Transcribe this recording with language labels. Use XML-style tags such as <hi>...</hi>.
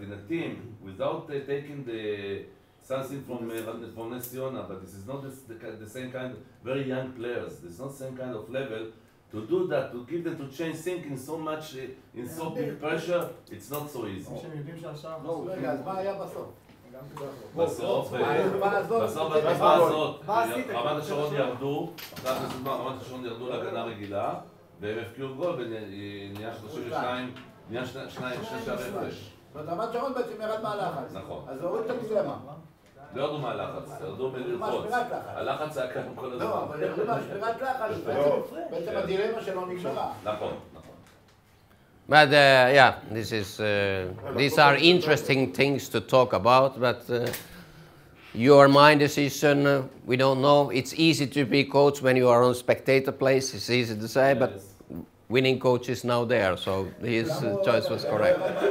<en>But in a team, without taking something from Nes Tziyona, but this is not the same kind of very young players. It's not the same kind of level. To do that, to give them to change thinking so much, in so big pressure, it's not so easy.</en> <he>רגע, אז מה היה בסוף? בסוף בתקופה הזאת, רמת השרון ירדו, אחרי רמת השרון ירדו להגנה רגילה, והם הפקיעו גול ונהיה 32, נהיה שני שערי הפרש. זאת אומרת, רמת שרון בעצם ירד מהלחץ. נכון. אז הוריד את המסלמה. לא ירדו מהלחץ, ירדו מללחוץ. הלחץ היה כאן כל הזמן. לא, אבל ירדו מהשבירת לחץ, בעצם הדילמה שלו נגמרה. נכון.</he> <en>But yeah, these are interesting things to talk about, but your mind decision, we don't know. It's easy to be coach when you are on spectator place, it's easy to say, but winning coach is now there, so his choice was correct.</en>